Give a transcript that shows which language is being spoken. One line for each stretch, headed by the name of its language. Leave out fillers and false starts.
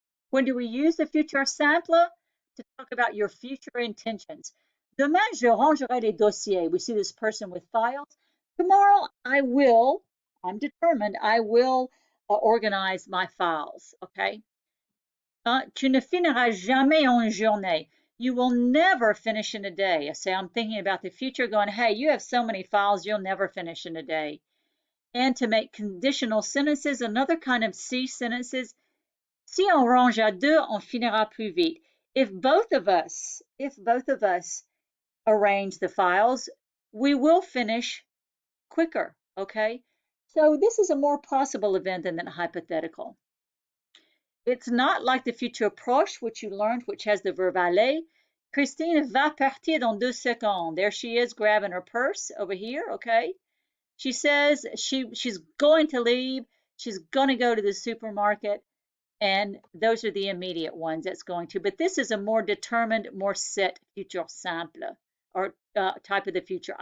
English: When do we use the future simple? To talk about your future intentions.
French: Demain, je rangerai les dossiers.
English: We see this person with files. Tomorrow, I'm determined, I will organize my files, okay?
French: Tu ne finiras jamais en journée.
English: You will never finish in a day. I say, I'm thinking about the future going, hey, you have so many files, you'll never finish in a day. And to make conditional sentences, another kind of C sentences,
French: si on range à deux, on finira plus vite.
English: If both of us arrange the files, we will finish quicker, okay? So this is a more possible event than a hypothetical. It's not like the futur proche, which you learned, which has the verb aller.
French: Christine va partir dans 2 secondes.
English: There she is grabbing her purse over here, okay? She says she's going to leave. She's going to go to the supermarket. And those are the immediate ones that's going to. But this is a more determined, more set futur simple or type of the future.